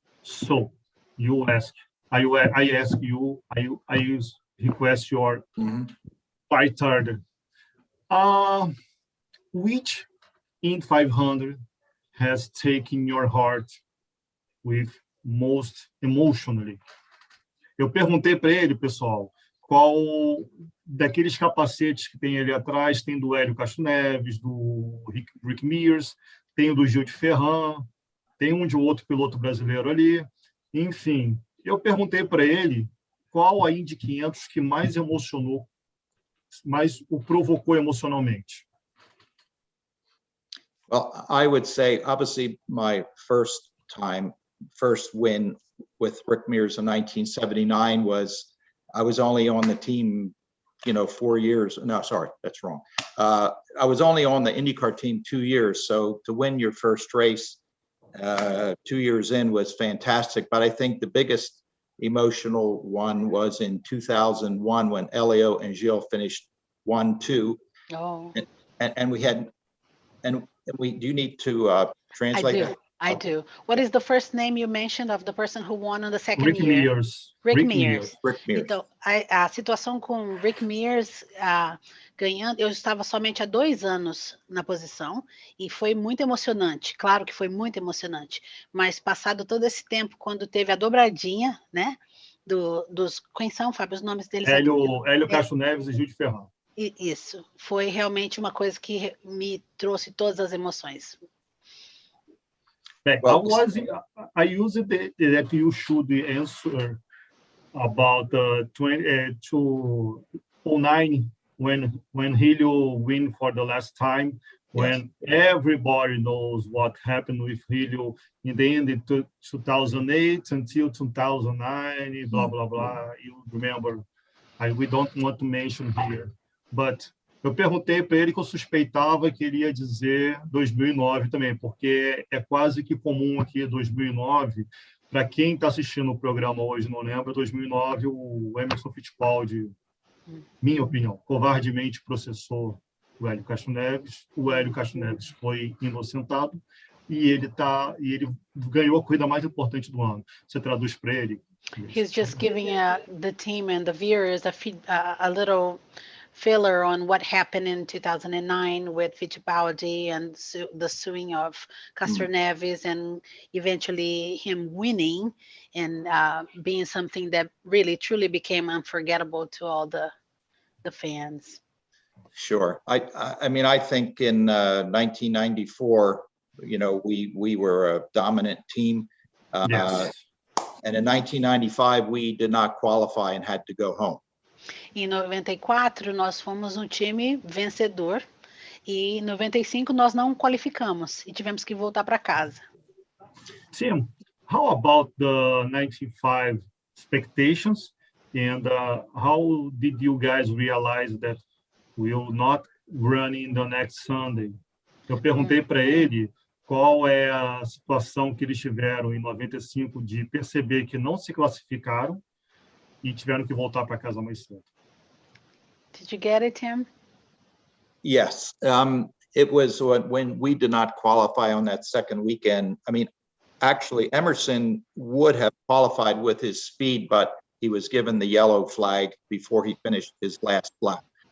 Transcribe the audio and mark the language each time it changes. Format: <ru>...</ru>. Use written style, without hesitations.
<en>So you ask, I ask you, I request your fighter. Which Indy 500 has taken your heart with most emotionally?</en> <pt>Eu perguntei para ele, pessoal, qual daqueles capacetes que tem ali atrás, tem do Hélio Castro Neves, do Rick Mears, tem o do Gil de Ferran, tem um de outro piloto brasileiro ali, enfim, Eu perguntei para ele qual a Indy 500 que mais emocionou, mais o provocou emocionalmente.</pt> <en>Well, I would say, obviously, my first win with Rick Mears in 1979 was, I was only on the team, 4 years. No, sorry, that's wrong. I was only on the IndyCar team 2 years. So to win your first race 2 years in was fantastic. But I think the biggest emotional one was in 2001 when Elio and Gilles finished 1-2. Oh, And we had, and we do need to translate that. I do. What is the first name you mentioned of the person who won on the second Rick year? Mears. Rick Mears. Rick Mears.</en> <pt>Então, a situação com Rick Mears ganhando, eu estava somente há 2 anos na posição e foi muito emocionante. Claro que foi muito emocionante, mas passado todo esse tempo, quando teve a dobradinha, né? Dos quem são, Fábio, os nomes deles? Hélio Castro Neves e Gil de Ferran. Isso, foi realmente uma coisa que me trouxe todas as emoções.</pt> <en>Well, I used that you should answer about 2009 when Helio win for the last time, when everybody knows what happened with Helio in the end of 2008 until 2009, blah, blah, blah. You remember, we don't want to mention here, but</en> <pt>eu perguntei para ele que eu suspeitava que ele ia dizer 2009 também, porque é quase que comum aqui 2009. Para quem está assistindo o programa hoje não lembra, 2009 o Emerson Fittipaldi, minha opinião, covardemente processou o Hélio Castro Neves. O Hélio Castro Neves foi inocentado e ele ganhou a corrida mais importante do ano. Você traduz para ele?</pt> <en>He's just giving the team and the viewers a little filler on what happened in 2009 with Fittipaldi and the suing of Castro Neves and eventually him winning and being something that really truly became unforgettable to all the fans. Sure. I mean, I think in 1994, we were a dominant team. Yes. And in 1995, we did not qualify and had to go home. Em 94, nós fomos um time vencedor e em 95 nós não qualificamos e tivemos que voltar para casa. Tim, how about the 95 expectations and how did you guys realize that we will not run in the next Sunday? Eu perguntei para ele qual é a situação que eles tiveram em 95 de perceber que não se classificaram e tiveram que voltar para casa mais cedo. Did you get it, Tim? Yes. It was when we did not qualify on that second weekend. I mean, actually, Emerson would have qualified with his speed, but he was given the yellow flag before he finished his last lap.</en>